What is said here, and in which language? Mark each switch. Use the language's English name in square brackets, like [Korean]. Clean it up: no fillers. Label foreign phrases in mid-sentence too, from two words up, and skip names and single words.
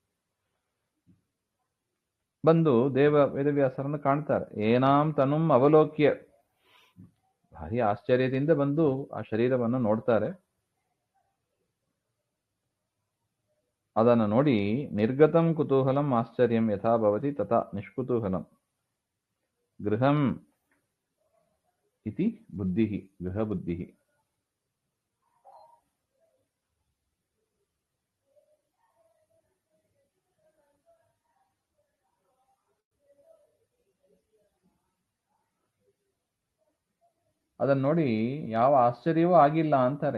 [Kannada] ಬಂದು ವೇದವ್ಯಾಸರನ್ನು ಕಾಣ್ತಾರೆ. [Sanskrit] ಏನಾಂ ತನುಂ ಅವಲೋಕ್ಯ, [Kannada] ಭಾರಿ ಆಶ್ಚರ್ಯದಿಂದ ಬಂದು ಆ ಶರೀರವನ್ನು ನೋಡ್ತಾರೆ. ಅದನ್ನು ನೋಡಿ [Sanskrit] ನಿರ್ಗತಂ ಕುತೂಹಲಂ ಆಶ್ಚರ್ಯಂ ಯಥಾ ಭವತಿ ತಥಾ ನಿಷ್ಕುತೂಹಲಂ ಗೃಹಂ ಇತಿ ಬುದ್ಧಿ, ಗೃಹ ಬುದ್ಧಿ. [Kannada] ಅದನ್ನ ನೋಡಿ ಯಾವ ಆಶ್ಚರ್ಯವೂ ಆಗಿಲ್ಲ ಅಂತಾರೆ.